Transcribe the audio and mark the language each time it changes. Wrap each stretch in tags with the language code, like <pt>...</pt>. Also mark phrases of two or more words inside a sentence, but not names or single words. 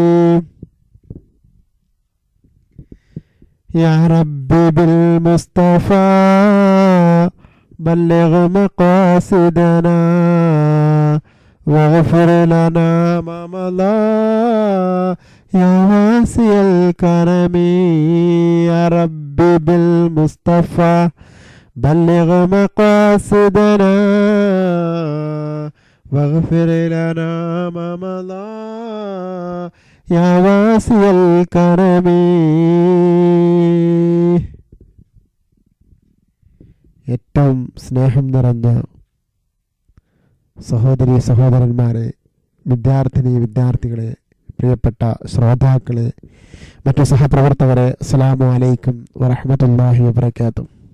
<ar>يا ربي بالمصطفى بلغ مقاصدنا واغفر لنا ما مضى يا واسع الكرم. يا ربي بالمصطفى بلغ مقاصدنا واغفر لنا ما مضى يا واسع الكرم.</ar> <ml>ഏറ്റവും സ്നേഹം നിറഞ്ഞ സഹോദരി സഹോദരന്മാരെ, വിദ്യാർത്ഥികളെ, പ്രിയപ്പെട്ട ശ്രോതാക്കളെ, മറ്റു സഹപ്രവർത്തകരെ,</ml> <ar>السلام عليكم ورحمة الله وبركاته.</ar>